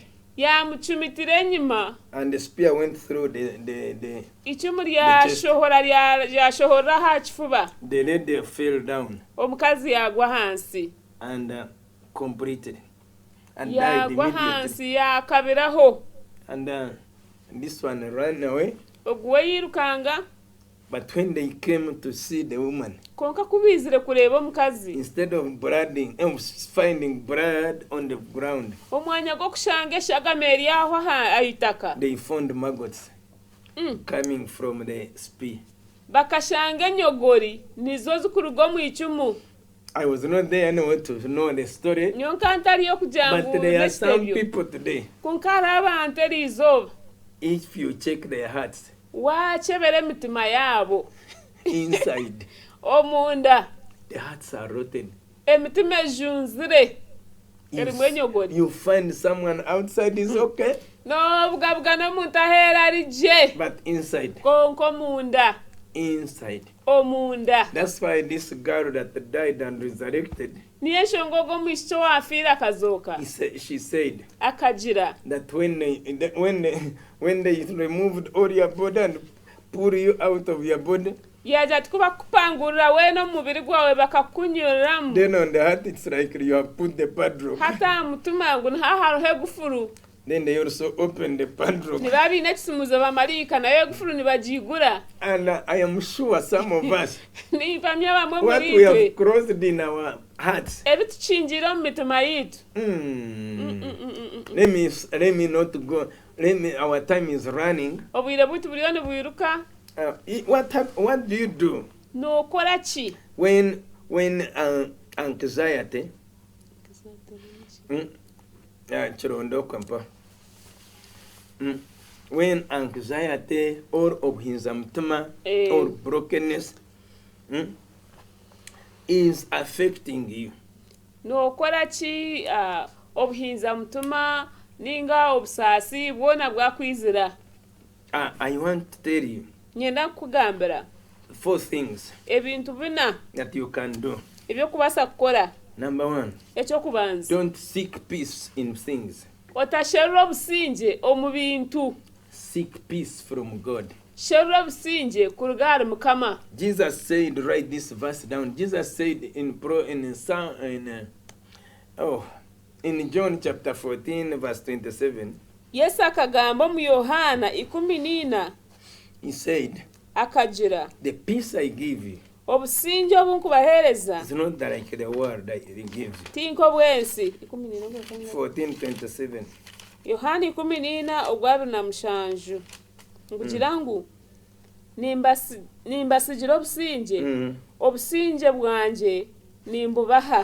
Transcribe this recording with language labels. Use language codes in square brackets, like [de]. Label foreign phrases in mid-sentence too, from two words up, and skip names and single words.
[nyn] yamucumitira enyuma [en] And the spear went through the [nyn] icumu ryashohorera aha kifuba [en] lady fell down [nyn] omukazi yagwa hansi [en] and completed and died [nyn] yagwa [en] immediately. [nyn] hansi yakabiraho [en] And this one ran away. [nyn] oguwe yirukanga [en] But when they came to see the woman, [nyn] konka kubizire kureba omukazi [en] instead of finding blood on the ground, [nyn] omwanya gw'okushanga eshagama eri aho ahitaka [en] they found maggots coming from the spear. [nyn] bakashanga enyogori nizo zikuruga omu icumu [en] I was not there anyway to know the story, [nyn] nyonka ntariyo kugira [en] but [nyn] ngu [en] there are some [nyn] nekitebyo [en] people today, [nyn] konka hariho abantu erizooba [en] if you check their hearts [nyn] wakyebera emitima yaabo [en] inside, [nyn] omunda [en] the hearts are rotten. [nyn] emitima ejunzire erimu enyogori [en] You find someone outside is okay, [nyn] n'obugabwa n'omuntu aheera ari gye [en] but inside [nyn] konka omunda [en] inside. [nyn] omunda [en] That's why this girl that died and resurrected, [nyn] niyo eshongogo omwishiki owafiire akazooka [en] she said [nyn] akagira [en] that when they removed all your body and pull you out of your body, [nyn] yaja tikubakupangurira weena omu mubiri gwawe bakakunyuriramu [en] then on the heart it's like you have put the padlock. [nyn] hata aha mutima ngu niho hariho egufuru [en] Then they also open the padlock. [nyn] niba biine ekisumuzo bamaliika nayo egufuru nibagiigura [en] And I am sure some of us, [nyn] nimpamya bamwe [en] what [nyn] muri [en] we have [nyn] itwe [en] crossed in our hearts. [nyn] ebitukingiire omu mitima yitu [en] Let me not go. Our time is running. [nyn] obwire bwitu buriyo nibwiruka [en] What do you do [nyn] nookora ki [en] when anxiety? [nyn] Chirondo kwampa. [en] When anxiety or [nyn] obhinza mutima [en] or brokenness is affecting you. [nyn] nookora ki obuhinza mutima ninga obusaasi bwona bwakwizira [en] I want to tell you [nyn] nyenda kukugambira [en] 4 things [nyn] ebintu bina [en] that you can do. [nyn] ebyokubaasa kukora [en] Number 1, [nyn] ekyokubanza [en] don't seek peace in things. [nyn] otasherura obusinge omu bintu [en] Seek peace from God. [nyn] sherura obusinge kuruga ahari mukama [en] Jesus said, write this verse down. Jesus said in John chapter 14 verse 27, [nyn] yesu akagamba omu yohaana 14 [en] he said, [nyn] akagira [en] the peace I give you [nyn] obusinge obunkubaheereza [en] is not like the world I give you. [nyn] tinka obwensi 14:27. yohaana 14 ogwa 27 ngugira ngu nimbasigira obusinge obusinge bwanje nimbubaha.